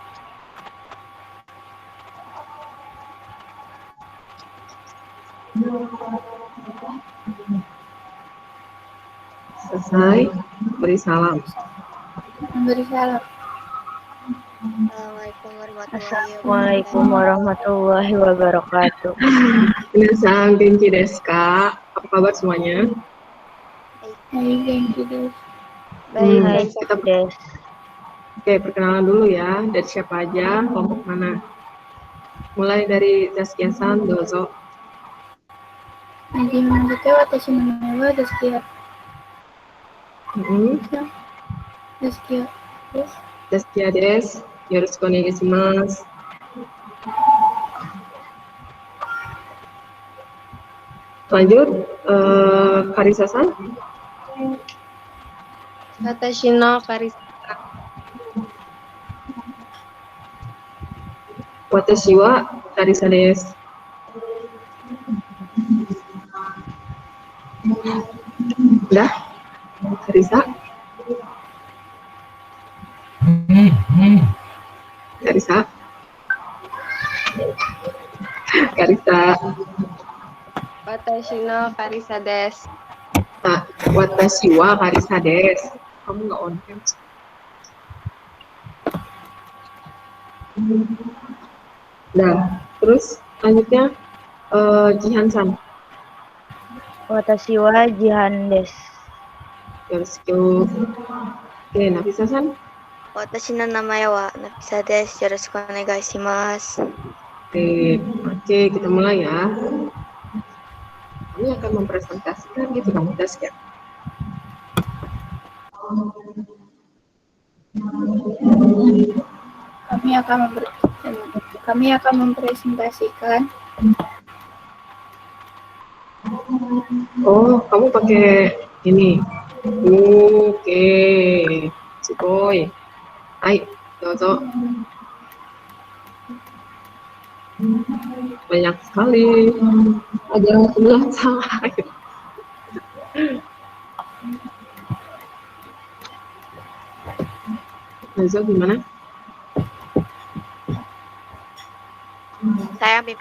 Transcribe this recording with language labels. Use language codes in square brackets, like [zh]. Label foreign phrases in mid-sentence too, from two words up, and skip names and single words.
[id] Selesai, beri salam. Memberi salam. [ar] السلام عليكم ورحمة الله وبركاته. [ja] 皆さん、元気ですか? [id] Apa kabar semuanya? [ja] はい, 元気です. [id] Baik, kita [ja] です. [id] Oke, perkenalan dulu ya. Dari siapa aja, kelompok mana? Mulai dari Zaskia-san, dozo. [ja] Hajime watashi no name wa Zaskia. Zaskia. Yes. Zaskia desu. よろしくお願いします. [id] Lanjut, Karisa-san. [ja] Watashi no Karisa. Watashi wa Karisa desu. [id] Udah? Karisa? Karisa? Karisa. [ja] Watashi no Karisa desu. Nah, watashi wa Karisa desu. [id] Kamu nggak on cam. Nah, terus selanjutnya Jihan-san. [ja] Watashi wa Jihan Des. よろしく。Oke, Nafisa-san. 私の名前は Nafisa です. よろしくお願いします. [id] Oke, kita mulai ya. Kami akan mempresentasikan gitu kamu tes ya. Kami akan mempresentasikan. Oh, kamu pakai ini. Oke, [ja] sugoi. はい、どうぞ. [id] Banyak sekali. Ada sebelah salah. Dozo gimana? Saya pimpin.